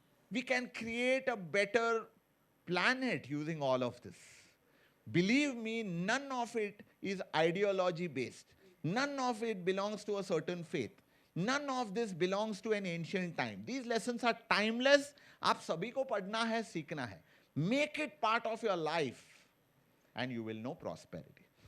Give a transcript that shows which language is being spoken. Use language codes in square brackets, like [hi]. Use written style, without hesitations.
[en] We can create a better planet using all of this. Believe me, none of it is ideology based. None of it belongs to a certain faith. None of this belongs to an ancient time. These lessons are timeless. [hi] आप सभी को पढ़ना है, सीखना है. [en] Make it part of your life and you will know prosperity.